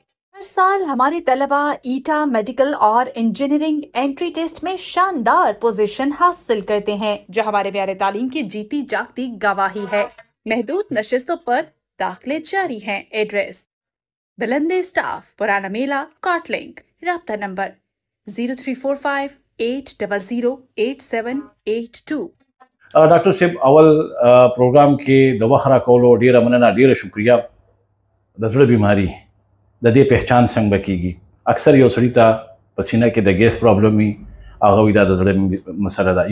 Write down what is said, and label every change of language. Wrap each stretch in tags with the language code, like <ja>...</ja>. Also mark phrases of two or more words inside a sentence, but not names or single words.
<ur>ہر سال ہمارے طلبہ ایٹا میڈیکل اور</ur> <en>engineering entry test</en> <ur>میں شاندار پوزیشن حاصل کرتے ہیں جو ہمارے پیارے تعلیم کی جیتی جاگتی گواہی ہے. محدود نشستوں پر داخلے جاری ہیں. ایڈریس بلندے اسٹاف، پرانا میلہ، کاٹلنگ. رابطہ نمبر 0345-800-8782.</ur> <ps>ډاکټر صاحب اول پروګرام کې د وخت راکولو ډیره مننه ډیره شکریه. د زړه بیماری د دې پہچان څنګه به کېږي؟ اکثر یو سړي ته په سینه کې د</ps> <en>gas problem</en> <ps>وي هغه وایي دا د زړه مسله ده.</ps>